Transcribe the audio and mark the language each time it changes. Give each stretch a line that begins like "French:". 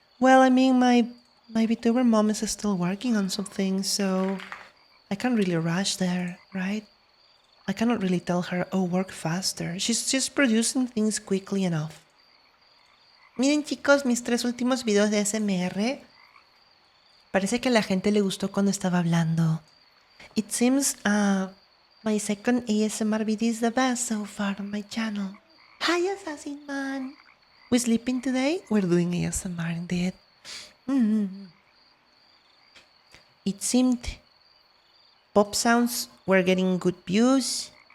English: Well, I mean, my VTuber mom is still working on something, so I can't really rush there, right? I cannot really tell her, oh, work faster. She's just producing things quickly enough.
Spanish: Miren, chicos, mis 3 últimos videos de SMR. Parece que a la gente le gustó cuando estaba hablando.
English: It seems my second ASMR video is the best so far on my channel. Hi, Assassin Man. We sleeping today? We're doing ASMR indeed. It seemed pop sounds were getting good views.